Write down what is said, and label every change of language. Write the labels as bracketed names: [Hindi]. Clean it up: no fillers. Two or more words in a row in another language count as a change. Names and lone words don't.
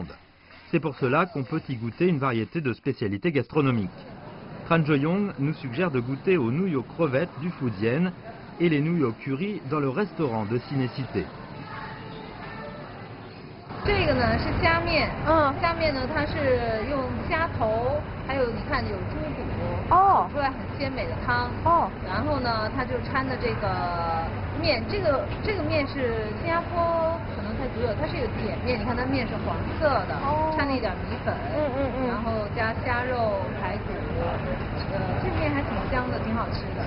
[French] C'est pour cela qu'on peut y goûter une variété de spécialités gastronomiques. Tran Jo-young nous suggère de goûter aux nouilles aux crevettes du Fujian et les nouilles au curry dans le restaurant de Ciné-Cité. [Chinese] 这个呢是虾面，虾面呢它是用虾头，还有你看有猪骨，煮出来很鲜美的汤，然后呢它就掺的这个面，这个面是新加坡可能才独有，它是一个碱面，你看它面是黄色的，掺了一点米粉，然后加虾肉、排骨，这面还挺香的，挺好吃的。